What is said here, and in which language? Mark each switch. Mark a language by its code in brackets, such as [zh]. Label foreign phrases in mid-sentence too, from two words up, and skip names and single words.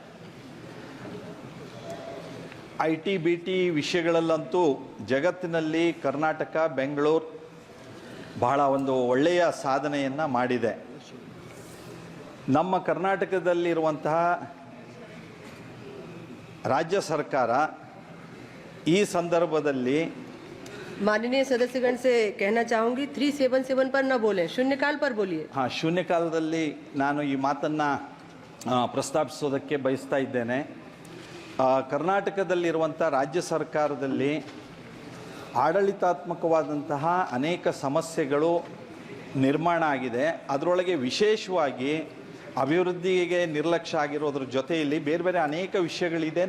[kn] IT BT ವಿಷಯಗಳಲ್ಲಂತೂ ಜಗತ್ತಿನಲ್ಲಿ ಕರ್ನಾಟಕ, ಬೆಂಗಳೂರು ಬಹಳ ಒಂದು ಒಳ್ಳೆಯ ಸಾಧನೆಯನ್ನು ಮಾಡಿದೆ. ನಮ್ಮ ಕರ್ನಾಟಕದಲ್ಲಿರುವಂತಹ ರಾಜ್ಯ ಸರ್ಕಾರ ಈ ಸಂದರ್ಭದಲ್ಲಿ [hi] माननीय सदस्यगण से कहना चाहूंगी 377 पर न बोलें, शून्यकाल पर बोलिए. [kn] हाँ, शून्यकालದಲ್ಲಿ ನಾನು ಈ ಮಾತನ್ನು ಪ್ರಸ್ತಾಪಿಸೋದಕ್ಕೆ ಬಯಸ್ತಾ ಇದ್ದೇನೆ. ಕರ್ನಾಟಕದಲ್ಲಿರುವಂಥ ರಾಜ್ಯ ಸರ್ಕಾರದಲ್ಲಿ ಆಡಳಿತಾತ್ಮಕವಾದಂತಹ ಅನೇಕ ಸಮಸ್ಯೆಗಳು ನಿರ್ಮಾಣ ಆಗಿದೆ. ಅದರೊಳಗೆ ವಿಶೇಷವಾಗಿ ಅಭಿವೃದ್ಧಿಗೆ ನಿರ್ಲಕ್ಷ್ಯ ಆಗಿರೋದ್ರ ಜೊತೆಯಲ್ಲಿ ಬೇರೆ ಬೇರೆ ಅನೇಕ ವಿಷಯಗಳಿದೆ.